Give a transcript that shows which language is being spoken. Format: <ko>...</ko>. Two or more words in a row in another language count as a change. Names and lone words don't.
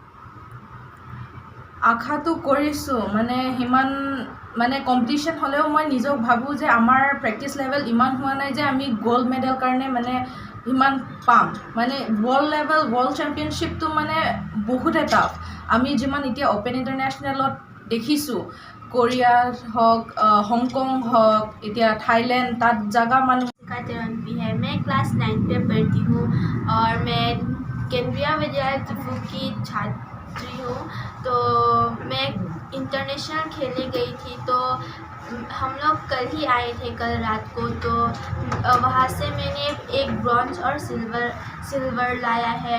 <as>আশাটো কৰিছোঁ, মানে সিমান মানে কম্পিটিশ্যন হ'লেও মই নিজক ভাবোঁ যে আমাৰ প্ৰেক্টিচ লেভেল ইমান হোৱা নাই যে আমি</as> <en>gold medal</en> <as>কাৰণে মানে ইমান পাম। মানে</as> <en>world championshipটো</en> <as>মানে বহুতে টাফ। আমি যিমান এতিয়া</as> <en>open internationalত</en> <as>দেখিছোঁ, কোৰিয়া হওক, হংকং হওক, এতিয়া থাইলেণ্ড, তাত জাগা মানুহ।</as> <hi>मैं क्लास 9 में पढ़ती हूँ और मैं केंद्रीय विद्यालय डिफू की छात्री हूँ। तो मैं इंटरनेशनल खेलने गई थी, तो हम लोग कल ही आए थे, कल रात को। तो वहाँ से मैंने एक ब्रॉन्ज और सिल्वर लाया है।</hi>